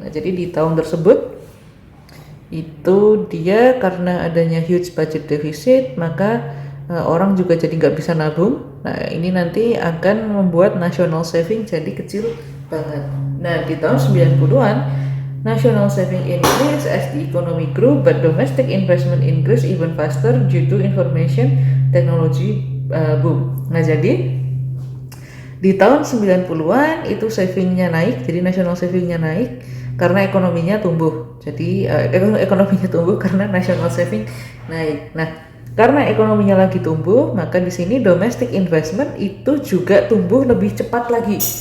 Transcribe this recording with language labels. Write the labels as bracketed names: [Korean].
[Indonesian] Nah, jadi di tahun tersebut itu dia karena adanya huge budget deficit, maka orang juga jadi nggak bisa nabung. Nah, ini nanti akan membuat national saving jadi kecil banget. Nah, di tahun 90-an [English] national saving increase as the economy grew, but domestic investment increase even faster due to information technology boom. [Indonesian] Nah, jadi di tahun 90-an itu savingnya naik, jadi national savingnya naik karena ekonominya tumbuh. Jadi ekonominya tumbuh karena national saving naik. Nah, karena ekonominya lagi tumbuh, maka di sini domestic investment itu juga tumbuh lebih cepat lagi.